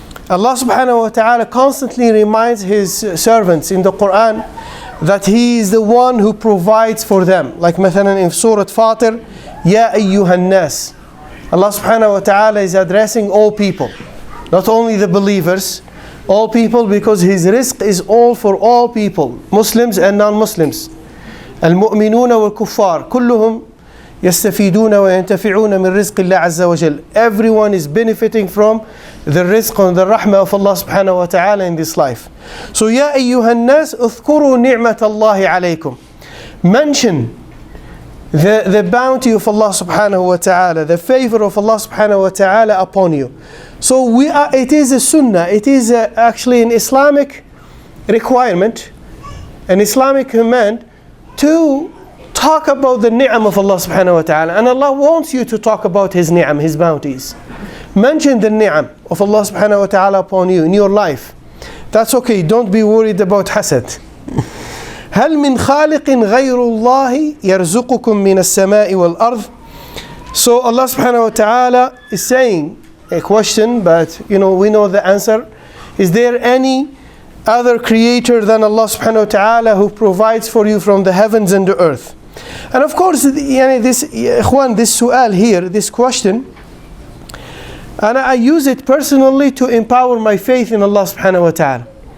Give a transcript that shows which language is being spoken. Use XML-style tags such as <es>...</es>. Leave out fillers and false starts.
<en>Allah subhanahu wa ta'ala constantly reminds his servants in the Quran that he is the one who provides for them. Like مثلا in Surah Fatir, Ya ayyuhan nas. Allah subhanahu wa ta'ala is addressing all people, not only the believers, all people, because his rizq is all for all people, Muslims and non-Muslims.</en> <ar>المؤمنون والكفار كلهم يستفيدون وينتفعون من رزق الله عز وجل.</ar> <en>Everyone is benefiting from the rizq and the rahmah of Allah subhanahu wa ta'ala in this life.</en> <ar>So يا أيها الناس اذكروا نعمة الله عليكم.</ar> <en>Mention the bounty of Allah subhanahu wa ta'ala, the favor of Allah subhanahu wa ta'ala upon you. So it is a sunnah, it is actually an Islamic requirement, an Islamic command to talk about the ni'am of Allah subhanahu wa ta'ala. And Allah wants you to talk about his ni'am, his bounties. Mention the ni'am of Allah subhanahu wa ta'ala upon you in your life. That's okay, don't be worried about hasad.</en> <ar>هل من خالق غير الله يرزقكم من السماء والأرض.</ar> <en>So Allah subhanahu wa ta'ala is saying a question, but we know the answer. Is there any other creator than Allah subhanahu wa ta'ala who provides for you from the heavens and the earth? And of course, this su'al here, this question, and I use it personally to empower my faith in Allah subhanahu wa ta'ala.</en>